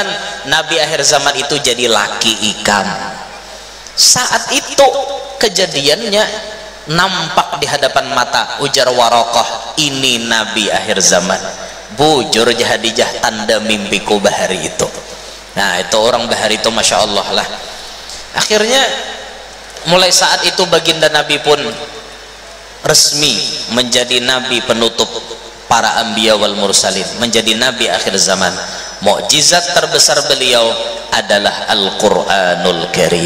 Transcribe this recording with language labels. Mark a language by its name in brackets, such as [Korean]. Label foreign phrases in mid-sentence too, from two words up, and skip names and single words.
[Indonesian] Nabi akhir zaman itu jadi laki ikam. Saat itu kejadiannya nampak di hadapan mata. [Banjar] Ujar Waraqah, ini nabi akhir zaman. Bujur Khadijah, tanda mimpiku bahari itu. [Indonesian] Nah itu orang bahari itu [Arabic] ما شاء الله [Indonesian] lah. Akhirnya mulai saat itu baginda Nabi pun resmi menjadi nabi penutup para [Arabic] الأنبياء والمرسلين, [Indonesian] menjadi nabi akhir zaman. Mukjizat terbesar beliau adalah Al-Qur'anul Karim.